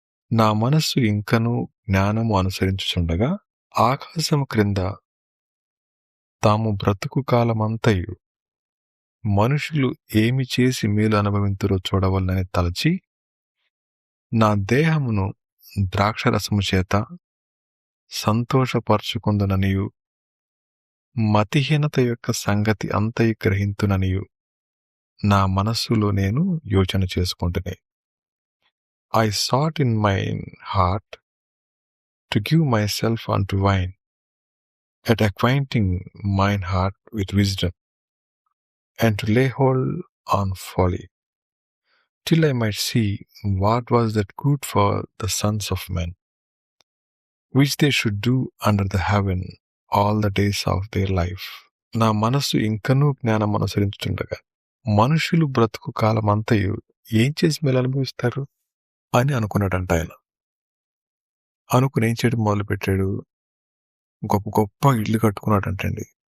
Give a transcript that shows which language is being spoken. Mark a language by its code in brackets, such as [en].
[te] నా మనస్సు ఇంకనూ జ్ఞానము అనుసరించుచుండగా ఆకాశము క్రింద తాము బ్రతుకు కాలమంతయు మనుషులు ఏమి చేసి మేలు అనుభవింతురో చూడవలనని తలచి నా దేహమును ద్రాక్షరసము చేత సంతోషపరచుకుందుననియు మతిహీనత యొక్క సంగతి అంతయు గ్రహింతుననియు నా మనస్సులో నేను యోచన చేసుకుంటునే. [en] I sought in mine heart to give myself unto wine, at acquainting mine heart with wisdom, and to lay hold on folly, till I might see what was that good for the sons of men, which they should do under the heaven all the days of their life. [te] నా మనస్సు ఇంకనూ జ్ఞానం అనుసరించుండగా మనుషులు బ్రతుకు కాలమంతయు ఏం చేసి మేలు అనుభవిస్తారు అని అనుకున్నాడంట ఆయన. అనుకుని ఏం చేయడం మొదలుపెట్టాడు? గొప్ప గొప్ప ఇళ్ళు కట్టుకున్నాడంటండి.